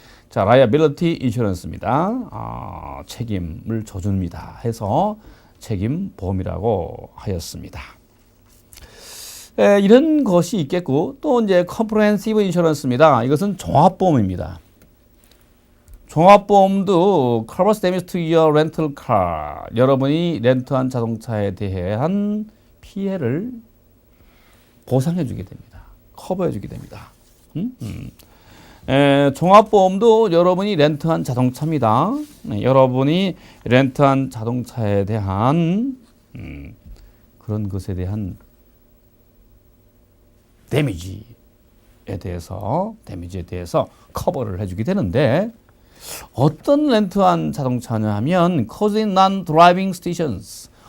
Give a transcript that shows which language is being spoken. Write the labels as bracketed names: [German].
[Korean] 자, liability insurance입니다. 책임을 져줍니다 해서 책임보험이라고 하였습니다. 이런 것이 있겠고 또 이제 comprehensive insurance입니다. 이것은 종합보험입니다. 종합보험도 [English] covers damage to your rental car. [Korean] 여러분이 렌트한 자동차에 대한 피해를 보상해 주게 됩니다. 커버해 주게 됩니다. 종합보험도 여러분이 렌트한 자동차입니다. 여러분이 렌트한 자동차에 대한 그런 것에 대한 데미지에 대해서 커버를 해주게 되는데 어떤 렌트한 자동차냐 하면 [English] causing non-driving situations.